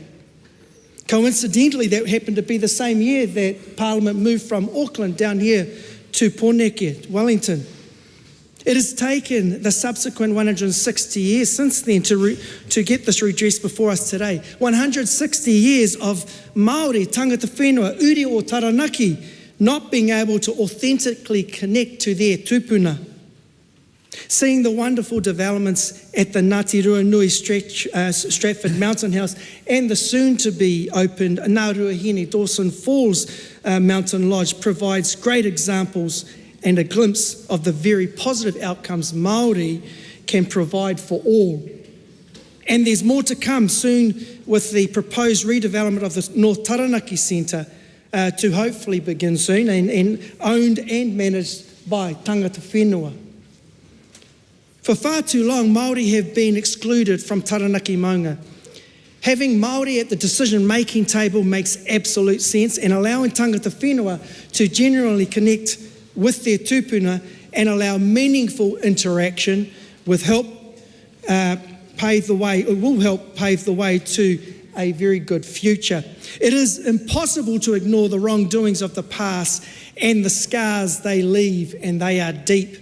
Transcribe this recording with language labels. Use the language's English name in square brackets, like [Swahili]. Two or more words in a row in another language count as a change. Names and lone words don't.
[English] Coincidentally, that happened to be the same year that Parliament moved from Auckland down here to Pōneke, Wellington. It has taken the subsequent 160 years since then to get this redress before us today. 160 years of Māori, [Māori] tangata whenua, uri o Taranaki, [English] not being able to authentically connect to their tupuna. Seeing the wonderful developments at the Ngāti Ruanui Stratford Mountain House and the soon-to-be opened Ngāruahine Dawson Falls Mountain Lodge provides great examples and a glimpse of the very positive outcomes Māori can provide for all. And there's more to come soon with the proposed redevelopment of the North Taranaki Centre to hopefully begin soon and owned and managed by [Māori] tangata whenua. [English] For far too long, Māori have been excluded from Taranaki maunga. Having Māori at the decision-making table makes absolute sense, and allowing [Māori] tangata whenua [English] to generally connect with their tupuna and allow meaningful interaction will help pave the way to a very good future. It is impossible to ignore the wrongdoings of the past and the scars they leave, and they are deep.